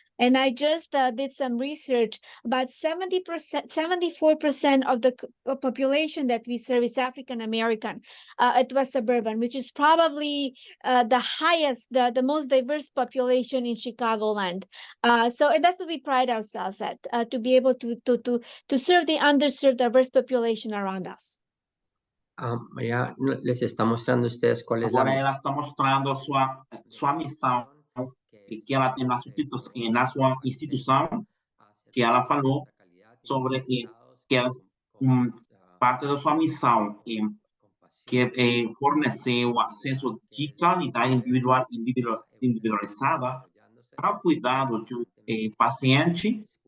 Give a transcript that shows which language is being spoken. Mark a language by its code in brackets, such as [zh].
[en] And I just did some research. About 70%, 74% of the population that we serve is African American at West Suburban, which is probably the highest, the most diverse population in Chicagoland. And that's what we pride ourselves at, to be able to serve the underserved, diverse population around us. [es] María les está mostrando a ustedes cuál es la [pt] Agora ela [es] misión [pt] está mostrando sua missão que ela tem na sua instituição, que ela falou sobre que elas, parte da sua missão que é fornecer o acesso de qualidade individualizada para o cuidado de paciente.